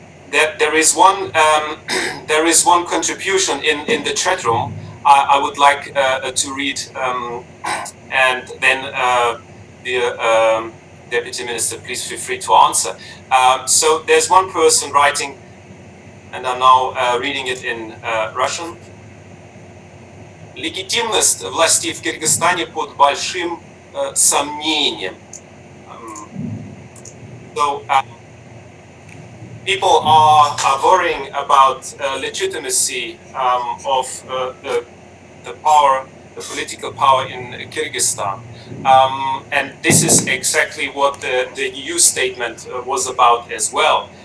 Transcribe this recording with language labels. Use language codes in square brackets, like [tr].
[en] There is one there is one contribution in the chat room. I would like to read, and then the Deputy Minister, please feel free to answer. So there's one person writing, and I'm now reading it in Russian. [ru] Легитимность властей в Кыргызстане под большим сомнением. [en] People are worrying about legitimacy of the power, the political power in Kyrgyzstan. And this is exactly what the EU statement was about as well.